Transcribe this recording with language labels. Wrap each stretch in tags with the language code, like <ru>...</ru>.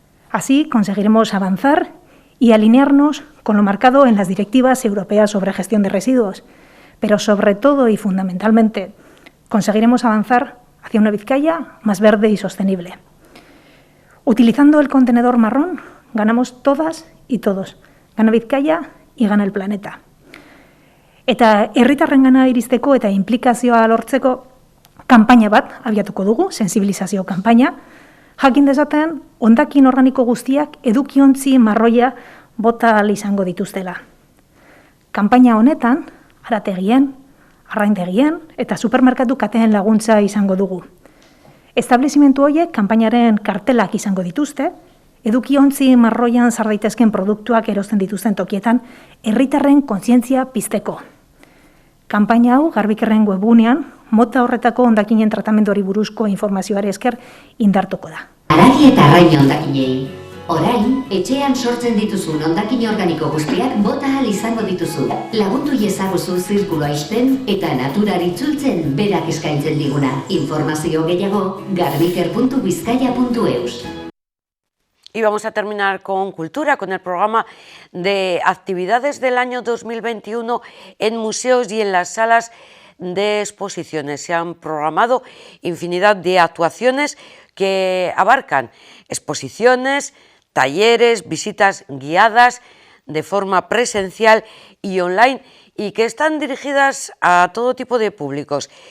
<es>Así conseguiremos avanzar y alinearnos con lo marcado en las directivas europeas sobre gestión de residuos, pero sobre todo y fundamentalmente conseguiremos avanzar hacia una Vizcaya más verde y sostenible. Utilizando el contenedor marrón ganamos todas y todos. Gana Vizcaya y gana el planeta.</es> <eu>Eta herritarrengana iristeko eta inplikazioa lortzeko kanpaina bat abiatuko dugu, sensibilizazio kanpaina, jakin dezaten hondakin organiko guztiak edukiontzi marroia bota ahal izango dituztela. Kanpaina honetan, harategien, arraintegien eta supermerkatu kateen laguntza izango dugu. Establezimentu horiek kanpainaren kartelak izango dituzte, edukiontzi marroian sar daitezken produktuak erosten dituzten tokietan herritarren kontzientzia pizteko. Kanpaina hau Garbikerren webgunean mota horretako hondakinen tratamenduari buruzko informazioari esker indartuko da. Haragi eta arrain hondakinei. Orain, etxean sortzen dituzun hondakin organiko guztiak bota ahal izango dituzu. Lagundu iezaguzu zirkuloa ixten eta naturari itzultzen berak eskaintzen diguna. Informazio gehiago, garbiker.bizkaia.eus.</eu> <es>Y vamos a terminar con cultura, con el programa de actividades del año 2021 en museos y en las salas de exposiciones. Se han programado infinidad de actuaciones que abarcan exposiciones, talleres, visitas guiadas de forma presencial y online y que están dirigidas a todo tipo de públicos.</es>